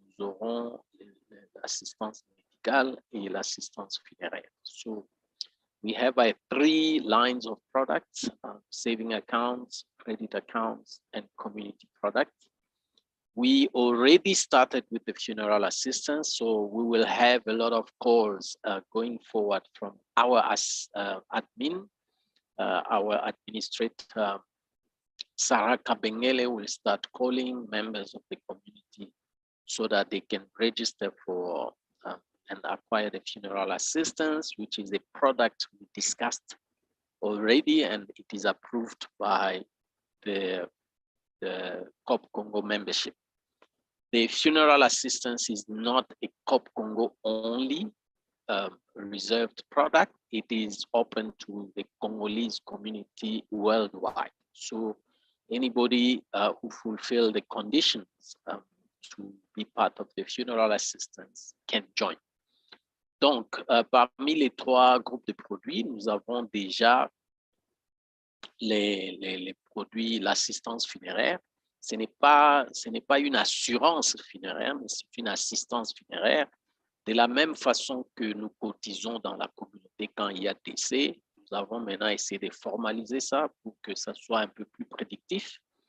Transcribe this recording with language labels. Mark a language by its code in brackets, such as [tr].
[fr] Nous aurons l'assistance médicale et l'assistance funéraire. [en] So we have 3 lines of products, saving accounts, credit accounts, and community products. We already started with the funeral assistance, so we will have a lot of calls going forward from our admin, our administrator, Sarah Kabengele will start calling members of the community so that they can register for and acquire the funeral assistance, which is a product we discussed already, and it is approved by the CoopCongo membership. The funeral assistance is not a CoopCongo only reserved product. It is open to the Congolese community worldwide. So anybody who fulfill the conditions to be part of the funeral assistance can join. [fr] Donc, parmi les 3 groupes de produits, nous avons déjà les produits, l'assistance funéraire. Ce n'est pas une assurance funéraire, mais c'est une assistance funéraire. De la même façon que nous cotisons dans la communauté quand il y a décès, nous avons maintenant essayé de formaliser ça pour que ça soit un peu plus prédictif.